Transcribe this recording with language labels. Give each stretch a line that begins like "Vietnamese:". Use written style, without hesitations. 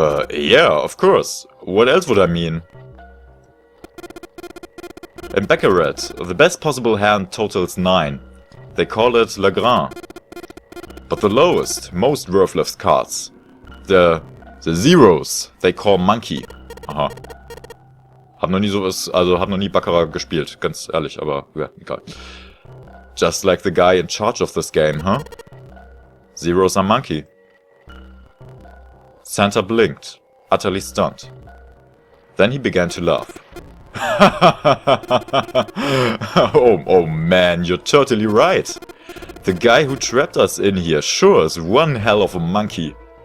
English: Yeah, of course. What else would I mean? In Baccarat, the best possible hand totals 9. They call it Le Grand. But the lowest, most worthless cards, the Zeros, they call Monkey. Aha.
German: Hab noch nie sowas, also hab noch nie Baccarat gespielt, ganz ehrlich, aber ja, egal.
English: Just like the guy in charge of this game, huh? Zeros are monkey. Santa blinked, utterly stunned. Then he began to laugh. oh man, you're totally right. The guy who trapped us in here sure is one hell of a monkey.